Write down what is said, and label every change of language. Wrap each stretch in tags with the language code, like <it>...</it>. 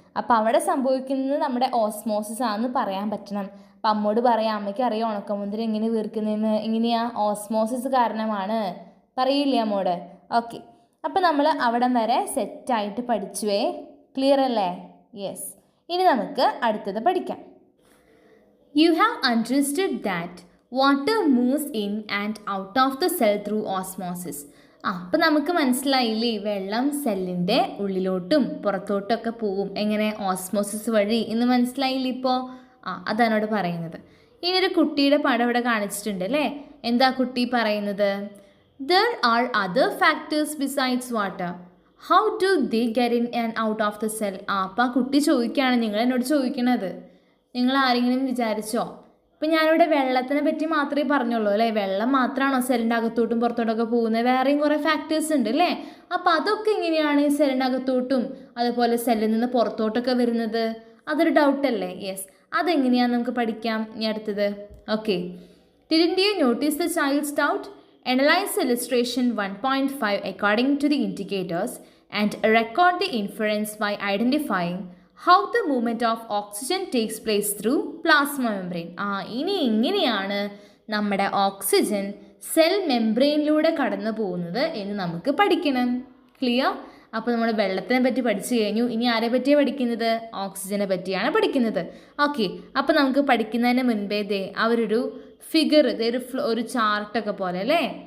<ml>അപ്പോൾ അവിടെ സംഭവിക്കുന്നത് നമ്മുടെ ഓസ്മോസിസ് ആണെന്ന് പറയാൻ പറ്റണം. അപ്പം അമ്മോട് പറയാം, അമ്മയ്ക്ക് അറിയാം ഉണക്കമുന്തിരി എങ്ങനെ വീർക്കുന്നതെന്ന്. എങ്ങനെയാ? ഓസ്മോസിസ് കാരണമാണ്. പറയില്ലേ അമ്മോട്? ഓക്കെ, അപ്പോൾ നമ്മൾ അവിടം വരെ സെറ്റായിട്ട് പഠിച്ചുവേ. ക്ലിയർ അല്ലേ? യെസ്, ഇനി നമുക്ക് അടുത്തത് പഠിക്കാം.</ml> <en>You have understood that water moves in and out of the cell through osmosis.</en> <ml>അപ്പം നമുക്ക് മനസ്സിലായില്ലേ, വെള്ളം സെല്ലിൻ്റെ ഉള്ളിലോട്ടും പുറത്തോട്ടൊക്കെ പോവും. എങ്ങനെ? ഓസ്മോസിസ് വഴി എന്ന് മനസ്സിലായില്ലേ ഇപ്പോൾ? അതാണ് അവിടെ പറയുന്നത്. ഇനി ഒരു കുട്ടിയുടെ പടം ഇവിടെ കാണിച്ചിട്ടുണ്ട് അല്ലേ? എന്താ കുട്ടി പറയുന്നത്?</ml> <en>There are other factors besides water. How do they get in and out of the cell?</en> <ml>അപ്പം ആ കുട്ടി ചോദിക്കുകയാണ്, നിങ്ങൾ എന്നോട് ചോദിക്കണത്. നിങ്ങൾ ആരെങ്കിലും വിചാരിച്ചോ ഇപ്പം ഞാനിവിടെ വെള്ളത്തിനെ പറ്റി മാത്രമേ പറഞ്ഞുള്ളൂ അല്ലേ? വെള്ളം മാത്രമാണോ സെല്ലിൻ്റെ അകത്തോട്ടും പുറത്തോട്ടൊക്കെ പോകുന്നത്? വേറെയും കുറേ ഫാക്ടേഴ്സ് ഉണ്ട് അല്ലേ? അപ്പോൾ അതൊക്കെ എങ്ങനെയാണ് ഈ സെല്ലിൻ്റെ അകത്തോട്ടും അതുപോലെ സെല്ലിൽ നിന്ന് പുറത്തോട്ടൊക്കെ വരുന്നത്? അതൊരു ഡൗട്ടല്ലേ? യെസ്, അതെങ്ങനെയാണെന്ന് നമുക്ക് പഠിക്കാം ഇനി അടുത്തത്. Okay,</ml> <en>Didn't you notice the child's doubt? Analyze illustration 1.5 according to the indicators and record the inference by identifying how the movement of oxygen takes place through plasma membrane.</en> <ml>ഇനി ഇങ്ങനെയാണ് നമ്മുടെ ഓക്സിജൻ സെൽ മെംബ്രെയിനിലൂടെ കടന്നു പോകുന്നത് എന്ന് നമുക്ക് പഠിക്കണം. Clear? അപ്പോൾ നമ്മൾ വെള്ളത്തിനെ പറ്റി പഠിച്ചു കഴിഞ്ഞു. ഇനി ആരെ പറ്റിയാണ് പഠിക്കുന്നത്? ഓക്സിജനെ പറ്റിയാണ് പഠിക്കുന്നത്. ഓക്കെ, അപ്പോൾ നമുക്ക് പഠിക്കുന്നതിന് മുൻപേ അവരൊരു ഫിഗർ, ഒരു ചാർട്ടൊക്കെ പോലെ അല്ലേ?</ml>